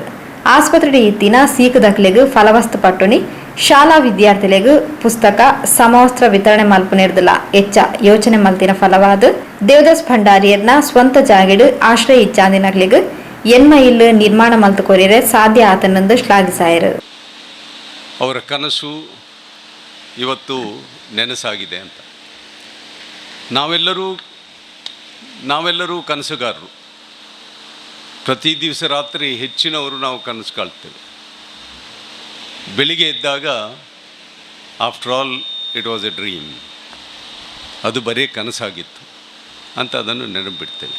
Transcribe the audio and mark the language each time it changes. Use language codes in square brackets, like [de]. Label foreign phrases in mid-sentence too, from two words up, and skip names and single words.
[tcy] ಆಸ್ಪತ್ರೆ ಇತ್ತಿನ ಸೀಕು ದಕ್ಲೆಗು ಫಲವಸ್ತು ಪಟ್ಟುನಿ ಶಾಲಾ ವಿದ್ಯಾರ್ಥಿಗಳಿಗೂ ಪುಸ್ತಕ ಸಮವಸ್ತ್ರ ವಿತರಣೆ ಮಲ್ಪನಿರ್ದಿಲ್ಲ ಹೆಚ್ಚ ಯೋಚನೆ ಮಲ್ತಿನ ಫಲವಾದ ದೇವದಾಸ್ ಭಂಡಾರಿಯರ್ನ ಸ್ವಂತ ಜಾಗಿಡು ಆಶ್ರಯ ಇಚ್ಛಾಂದಿನಗಳಿಗೆ ಎನ್ಮ ಇಲ್ಲು ನಿರ್ಮಾಣ ಮಲ್ತು ಕೊರಿಯರೆ ಸಾಧ್ಯ ಆತನೆಂದು ಶ್ಲಾಘಿಸಾಯರು. [kn] ಅವರ ಕನಸು ಇವತ್ತು ನೆನಸಾಗಿದೆ ಅಂತ ನಾವೆಲ್ಲರೂ ಕನಸುಗಾರರು. ಪ್ರತಿ ದಿವಸ ರಾತ್ರಿ ಹೆಚ್ಚಿನವರು ನಾವು ಕನಸು ಕಾಳ್ತೇವೆ. ಬೆಳಿಗ್ಗೆ ಎದ್ದಾಗ [en] after all it was a dream, [kn] ಅದು ಬರೀ ಕನಸಾಗಿತ್ತು ಅಂತ ಅದನ್ನು ನೆನಪಿಡ್ತೇವೆ.